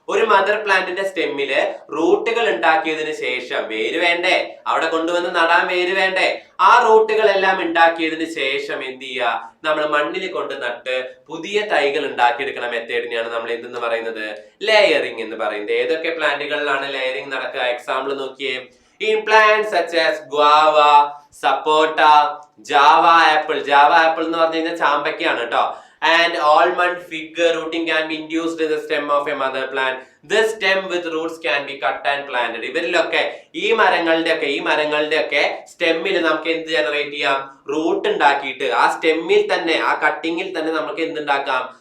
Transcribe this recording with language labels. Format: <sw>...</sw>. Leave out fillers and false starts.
<ml>ഒരു മദർ പ്ലാന്റിന്റെ സ്റ്റെമ്മില് റൂട്ടുകൾ ഉണ്ടാക്കിയതിന് ശേഷം, വേര് വേണ്ടേ അവിടെ കൊണ്ടുവന്ന് നടാൻ, വേര് വേണ്ടേ? ആ റൂട്ടുകൾ എല്ലാം ഉണ്ടാക്കിയതിന് ശേഷം എന്ത് ചെയ്യുക? നമ്മൾ മണ്ണിൽ കൊണ്ട് നട്ട് പുതിയ തൈകൾ ഉണ്ടാക്കിയെടുക്കുന്ന മെത്തേഡിനെയാണ് നമ്മൾ എന്തെന്ന് പറയുന്നത്? ലെയറിംഗ് എന്ന് പറയുന്നത്. ഏതൊക്കെ പ്ലാന്റുകളിലാണ് ലെയറിംഗ് നടക്കുക? എക്സാമ്പിൾ നോക്കിയേ.</ml> <en>In plants such as guava, sapota, java apple</en> <ml>എന്ന് പറഞ്ഞു കഴിഞ്ഞാൽ ചാമ്പയ്ക്കാണ് കേട്ടോ.</ml> <en>And almond fig rooting can be induced in the stem of a mother plant. This stem with roots can be cut and planted.</en> <ml>ഇവരിലൊക്കെ ഈ മരങ്ങളുടെ ഒക്കെ സ്റ്റെമ്മിൽ നമുക്ക് എന്ത് generate ചെയ്യാം? റൂട്ട് ഉണ്ടാക്കിയിട്ട് ആ സ്റ്റെമ്മിൽ തന്നെ, ആ കട്ടിങ്ങിൽ തന്നെ നമുക്ക് എന്തുണ്ടാക്കാം?</ml>